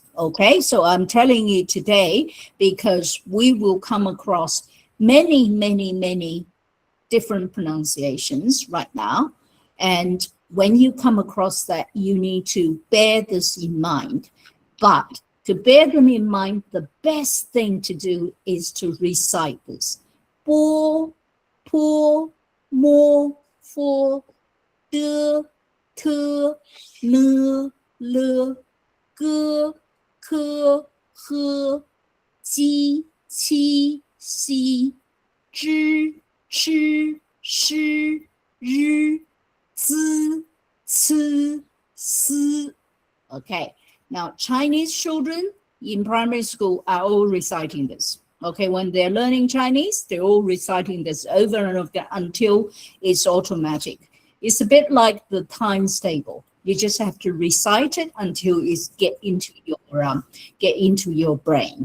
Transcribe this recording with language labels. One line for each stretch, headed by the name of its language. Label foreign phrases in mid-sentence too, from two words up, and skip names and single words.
English: Okay, so I'm telling you today because we will come across many, many, many different pronunciations right now. And when you come across that, you need to bear this in mind. But to bear them in mind, the best thing to do is to recite this.
Chinese: Bo, po, mo, fo, de, te, le, ge, ke, he, ji, qi, xi, zhi, chi, shi, ri, zi, ci, si.
English: Okay, now Chinese children in primary school are all reciting this. Okay, when they're learning Chinese, they're all reciting this over and over again until it's automatic. It's a bit like the times table. You just have to recite it until it's get into your brain.